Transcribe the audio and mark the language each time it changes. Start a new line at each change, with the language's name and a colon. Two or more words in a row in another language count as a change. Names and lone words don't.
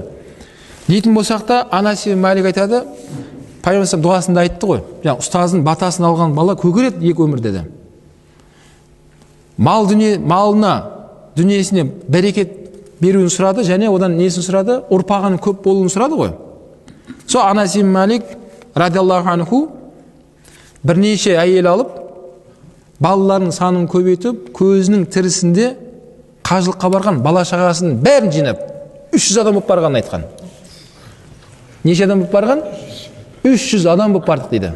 Kazakh: Дейтін болсақ та, Анас ибн Малик айтады, Пайғамбар дұғасында айтты ғой, ұстаздың батасын алған бала көгереді екі өмірде де. Малына, дүниесіне берекет беруін сұрады, және одан несін сұрады? Ұрпағының көп болуын сұрады ғой. Сол Анас ибн Малик
Arabic: رضي الله عنه
Kazakh: бірнеше әйел алып, балаларының санын көбейтіп, көзінің тірісінде қажылыққа барған бала шағасының бәрін жинап, 300 адам болып барғанын айтқан. Неше адам болып барған? 300 адам болып бардық дейді.